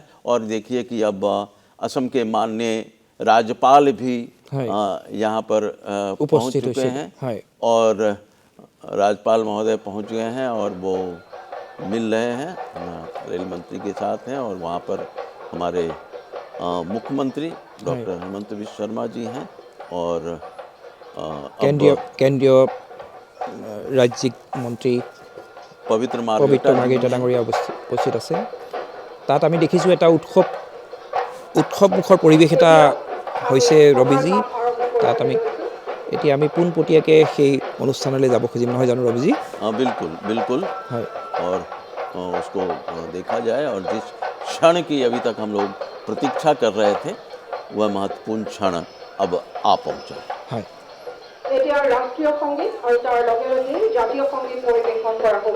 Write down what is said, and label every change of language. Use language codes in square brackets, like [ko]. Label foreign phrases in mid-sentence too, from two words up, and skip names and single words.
[hi] और देखिए कि अब असम के माननीय राज्यपाल भी यहाँ पर पहुँच चुके हैं और राज्यपाल महोदय पहुँच गए हैं और वो मिल रहे हैं, रेल मंत्री के साथ हैं और वहाँ पर हमारे मुख्यमंत्री डॉक्टर हेमंत बिश्व शर्मा जी हैं और [as] কেন্দ্ৰীয় ৰাজ্যিক মন্ত্ৰী পবিত্ৰ মাৰ্ঘেৰিটা ডাঙৰীয়া উপস্থিত আছে। তাত আমি দেখিছোঁ এটা উৎসৱমুখৰ পৰিৱেশ এটা হৈছে ৰবিজি। তাত এতিয়া আমি পোনপটীয়াকৈ সেই অনুষ্ঠানলৈ যাব খুজিম, নহয় জানো ৰবিজি? [hi] बिल्कुल बिल्कुल है और उसको देखा जाए और जिस क्षण की अभी तक हम लोग प्रतीक्षा कर रहे थे वह महत्वपूर्ण क्षण अब आ पहुँचा है। [as] এতিয়া ৰাষ্ট্ৰীয় সংগীত আৰু তাৰ লগে লগে জাতীয় সংগীত পৰিৱেশন কৰা হ'ব।